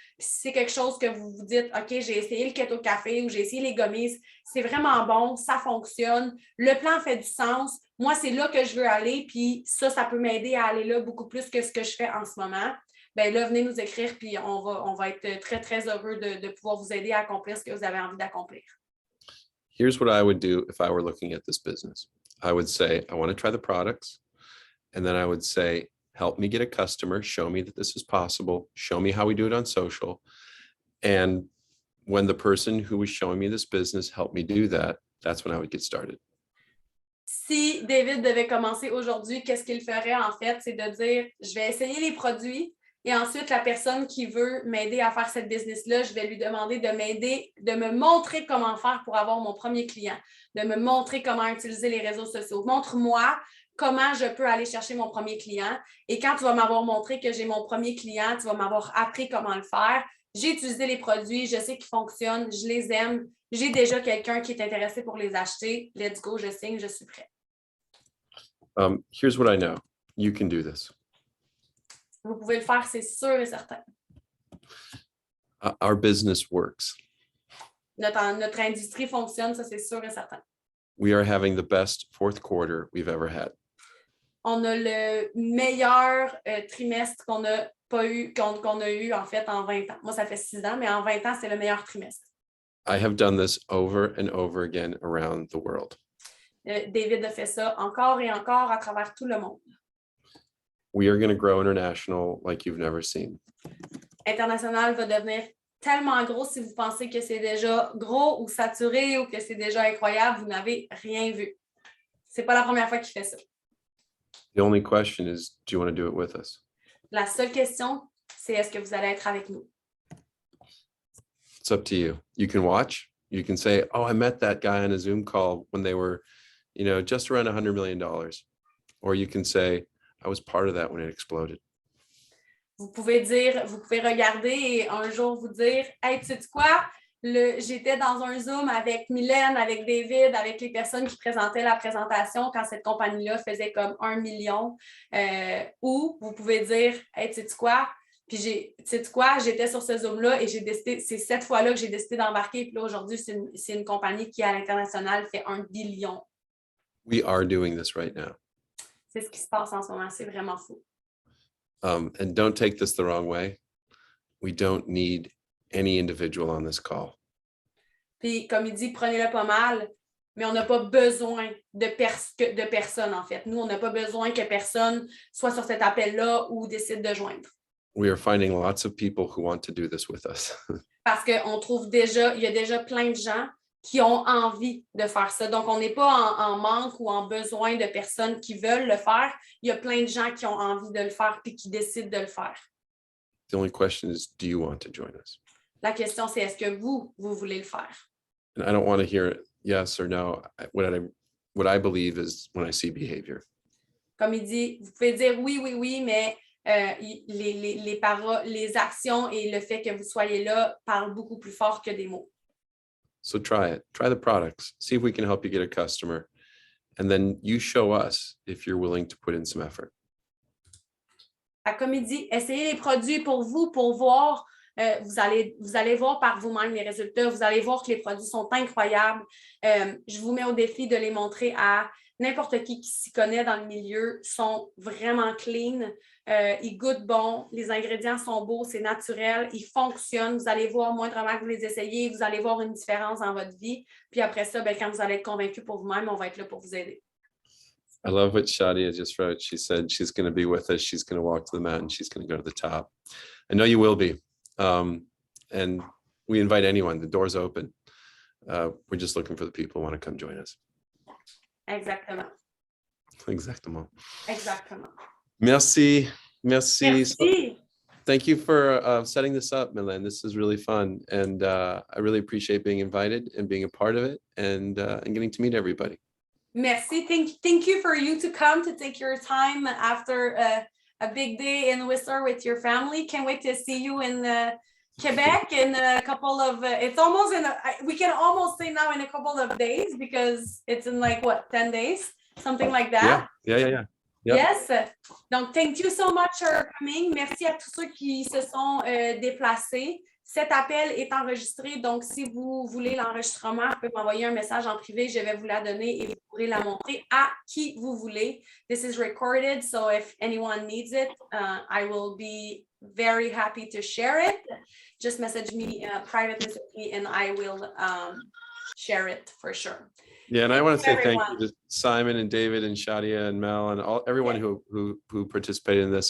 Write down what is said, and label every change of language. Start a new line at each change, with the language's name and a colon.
French: Puis si c'est quelque chose que vous vous dites, OK, j'ai essayé le keto café ou j'ai essayé les gummies, c'est vraiment bon, ça fonctionne, le plan fait du sens, moi, c'est là que je veux aller, puis ça peut m'aider à aller là beaucoup plus que ce que je fais en ce moment. Bien là, venez nous écrire, puis on va être très, très heureux de pouvoir vous aider à accomplir ce que vous avez envie d'accomplir.
English: Here's what I would do if I were looking at this business. I would say, I want to try the products. And then I would say, help me get a customer, show me that this is possible, show me how we do it on social. And when the person who was showing me this business helped me do that, that's when I would get started.
French: Si David devait commencer aujourd'hui, qu'est-ce qu'il ferait en fait? C'est de dire, je vais essayer les produits et ensuite la personne qui veut m'aider à faire cette business-là, je vais lui demander de m'aider, de me montrer comment faire pour avoir mon premier client, de me montrer comment utiliser les réseaux sociaux. Montre-moi comment je peux aller chercher mon premier client. Et quand tu vas m'avoir montré que j'ai mon premier client, tu vas m'avoir appris comment le faire. J'ai utilisé les produits, je sais qu'ils fonctionnent, je les aime. J'ai déjà quelqu'un qui est intéressé pour les acheter.
English: Let's go,
French: je signe, je suis prêt.
English: Here's what I know. You can do this.
French: Vous pouvez le faire, c'est sûr et certain.
English: Our business works.
French: Notre industrie fonctionne, ça c'est sûr et certain.
English: We are having the best fourth quarter we've ever had.
French: On a le meilleur trimestre qu'on a eu en fait en 20 ans. Moi, ça fait 6 ans, mais en 20 ans, c'est le meilleur trimestre.
English: I have done this over and over again around the world.
French: David a fait ça encore et encore à travers tout le monde.
English: We are going to grow international like you've never seen.
French: International va devenir tellement gros si vous pensez que c'est déjà gros ou saturé ou que c'est déjà incroyable, vous n'avez rien vu. C'est pas la première fois qu'il fait ça.
English: The only question is, do you want to do it with us?
French: La seule question, c'est est-ce que vous allez être avec nous?
English: It's up to you. You can watch. You can say, oh, I met that guy on a Zoom call when they were, just around $100 million. Or you can say, I was part of that when it exploded.
French: Vous pouvez regarder et un jour vous dire, hey, tu sais quoi? J'étais dans un Zoom avec Mylène, avec David, avec les personnes qui présentaient la présentation quand cette compagnie-là faisait comme 1 million. Ou vous pouvez dire, hey, tu sais quoi? Puis, j'étais sur ce Zoom-là et j'ai décidé, c'est cette fois-là que j'ai décidé d'embarquer. Puis là, aujourd'hui, c'est une compagnie qui, à l'international, fait 1 billion.
English: We are doing this right now.
French: C'est ce qui se passe en ce moment. C'est vraiment fou.
English: And don't take this the wrong way. We don't need any individual on this call.
French: Puis, comme il dit, prenez-le pas mal, mais on n'a pas besoin de personne, en fait. Nous, on n'a pas besoin que personne soit sur cet appel-là ou décide de joindre.
English: We are finding lots of people who want to do this with us.
French: Parce qu'on trouve il y a déjà plein de gens qui ont envie de faire ça. Donc, on n'est pas en manque ou en besoin de personnes qui veulent le faire. Il y a plein de gens qui ont envie de le faire puis qui décident de le faire.
English: The only question is, do you want to join us?
French: La question, c'est est-ce que vous voulez le faire?
English: And I don't want to hear yes or no. What I believe is when I see behavior.
French: Comme il dit, vous pouvez dire oui, mais les paroles, les actions et le fait que vous soyez là parlent beaucoup plus fort que des mots.
English: So try it. Try the products. See if we can help you get a customer. And then you show us if you're willing to put in some effort.
French: Comme il dit, essayez les produits pour vous, pour voir. Vous allez voir par vous-même les résultats. Vous allez voir que les produits sont incroyables. Je vous mets au défi de les montrer à n'importe qui s'y connaît dans le milieu. Ils sont vraiment clean. Ils goûtent bon. Les ingrédients sont beaux. C'est naturel. Ils fonctionnent. Vous allez voir moindrement que vous les essayez. Vous allez voir une différence dans votre vie. Puis après ça, quand vous allez être convaincu pour vous-même, on va être là pour vous aider.
English: I love what Shadia just wrote. She said she's going to be with us. She's going to walk to the mountain. She's going to go to the top. I know you will be. And we invite anyone. The door's open. We're just looking for the people who want to come join us.
French: Exactement. Exactement. Exactement. Merci. Merci. Merci.
English: Thank you for setting this up, Mylène. This is really fun. And I really appreciate being invited and being a part of it and getting to meet everybody.
French: Merci.
English: Thank you for you to come to take your time after a big day in Whistler with your family. Can't wait to see you in Quebec in a couple of, it's almost we can almost say now in a couple of days because it's in like what, 10 days, something like that. Yeah. Yep. Yes. Donc, thank you so much for coming.
French: Merci à tous ceux qui se sont déplacés. Cet appel est enregistré, donc si vous voulez l'enregistrement, vous pouvez m'envoyer un message en privé, je vais vous la donner et vous pourrez la montrer à qui vous voulez.
English: This is recorded, so if anyone needs it, I will be very happy to share it. Just message me, private message me, and I will share it for sure. Yeah, and I want to say thank you to Simon and David and Shadia and Mel and everyone who participated in this.